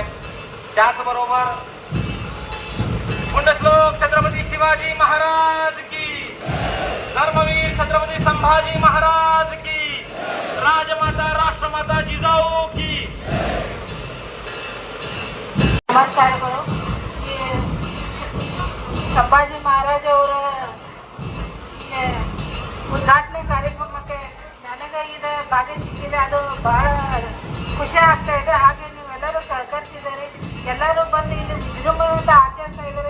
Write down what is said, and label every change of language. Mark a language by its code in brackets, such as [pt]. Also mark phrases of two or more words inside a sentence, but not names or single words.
[mr] त्याचबरोबर पुण्यश्लोक छत्रपती शिवाजी महाराज की, धर्मवीर छत्रपती संभाजी महाराज की, राजमाता राष्ट्रमाता जिजाऊ की. [hi] नमस्कार करो. [kn] ಸಂಭಾಜಿ ಮಹಾರಾಜ್ ಅವರ ಉದ್ಘಾಟನೆ ಕಾರ್ಯಕ್ರಮಕ್ಕೆ ನನಗೆ ಇದು ಭಾಗ ಸಿಕ್ಕಿದೆ. ಅದು ಬಹಳ ಖುಷಿ ಆಗ್ತಾ ಇದೆ. ಹಾಗೆ ನೀವೆಲ್ಲರೂ ಸಹಕರಿಸಿದ್ದಾರೆ. ಎಲ್ಲರೂ ಬಂದು ಇಲ್ಲಿ ವಿಜೃಂಭಣೆಯಿಂದ ಆಚರಿಸ್ತಾ ಇದ್ದಾರೆ.